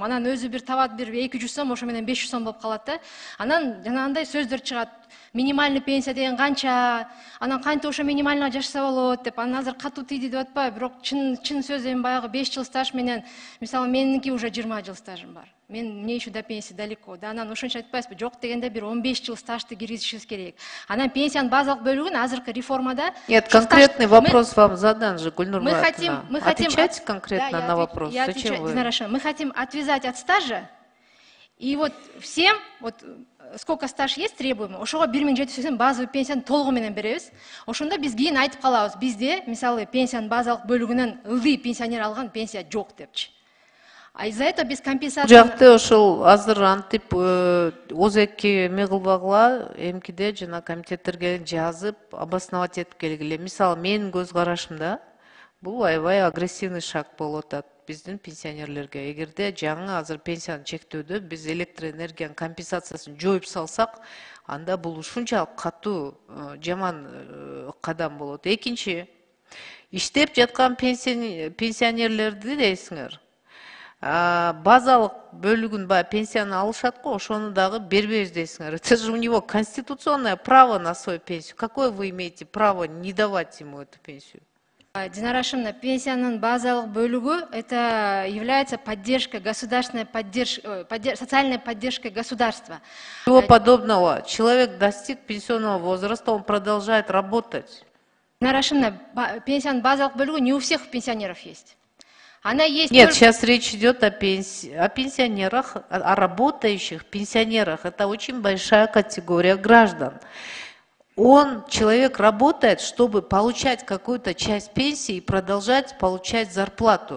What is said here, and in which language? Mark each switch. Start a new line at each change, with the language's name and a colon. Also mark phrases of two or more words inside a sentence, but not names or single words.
Kyrgyz: Анан өзү бир табат бир 200 сом, ошо менен 500 сом болуп калат да. Анан жанагындай сөздөр чыгат.
Russian: Минимальный пенсия
Kyrgyz: деген канча, анан кантип ошо минимальный жашаса болот деп. Анан азыр катуу тийди деп атпайбы, бирок чын сөз эми баягы 5 жыл стаж менен, мисалы меники уже 20 жыл стажым бар.
Russian: Мне еще до пенсии далеко.
Kyrgyz: Да, анан ошончо айтпайсызбы, жок дегенде бир 15 жыл стажды киргизишибиз керек. Анан пенсиянын базалык бөлүгүн азыркы реформада...
Russian: Нет, конкретный вопрос вам задан же, Гульнур Муратовна. Мы хотим... Отвечайте конкретно на вопрос. Я отвечаю, мы хотим отвязать от стажа, и вот всем, вот сколько стаж есть требуемый,
Kyrgyz: ошого 1780 базовый пенсияны толугу менен беребиз. Ошондо биз кийин айтып калабыз, бизде, мисалы, пенсиянын базалык бөлүгүнөн ылдый пенсионер алган пенсия жок депчи.
Russian: А из-за этого без компенсации...
Kyrgyz: Жакты ошол азыр антип озеки эме кылбагыла, эмкиде жана комитеттерге жазып, обосновать этип келгиле. Мисалы, менин көз карашымда бул аябай
Russian: агрессивный шаг
Kyrgyz: болуп атат биздин пенсионерлерге. Эгерде жаңы азыр пенсияны чектөөдө биз электроэнергиянын компенсациясын жоюп салсак, анда бул ушунчалык катуу жаман кадам болот. Экинчи, иштеп жаткан пенсионерлерди дейсиңер. Базалык бөлүгүн пенсияны алышат го, ошону дагы бербейбиз дейсиңер.
Russian: Это же у него конституционное право на свою пенсию. Какое вы имеете право не давать ему эту пенсию? Динара Ашимовна,
Kyrgyz: пенсиянын базалык бөлүгү
Russian: это является поддержкой, государственной поддержкой, социальной поддержкой государства. Ничего подобного. Человек достиг пенсионного возраста, он продолжает работать. Динара Ашимовна,
Kyrgyz: пенсиянын базалык бөлүгү
Russian: не у всех пенсионеров есть. Она есть. Нет, сейчас речь идет о пенсионерах, о работающих пенсионерах. Это очень большая категория граждан. Человек работает, чтобы получать какую-то часть пенсии и продолжать получать зарплату.